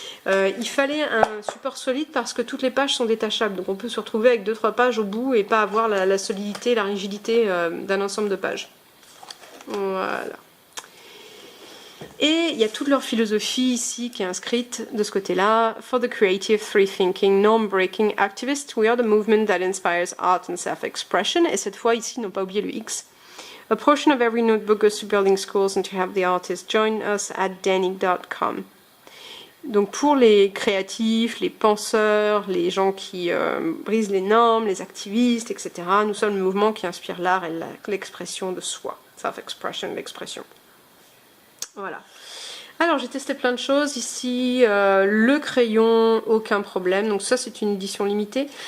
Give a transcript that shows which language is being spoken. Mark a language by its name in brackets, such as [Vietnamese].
[French] Il fallait un support solide parce que toutes les pages sont détachables. Donc on peut se retrouver avec 2-3 pages au bout et pas avoir la solidité, la rigidité d'un ensemble de pages. Voilà. Et il y a toute leur philosophie ici qui est inscrite de ce côté-là. [English] For the creative, free-thinking, norm-breaking activists, we are the movement that inspires art and self-expression. [French] Et cette fois, ici, ils n'ont pas oublié le X. [English] A portion of every notebook goes to building schools and to have the artists join us at denig.com. [French] Donc pour les créatifs, les penseurs, les gens qui brisent les normes, les activistes, etc., nous sommes le mouvement qui inspire l'art et l'expression de soi. Self-expression, l'expression. Voilà. Alors j'ai testé plein de choses ici, le crayon, aucun problème, donc ça c'est une édition limitée.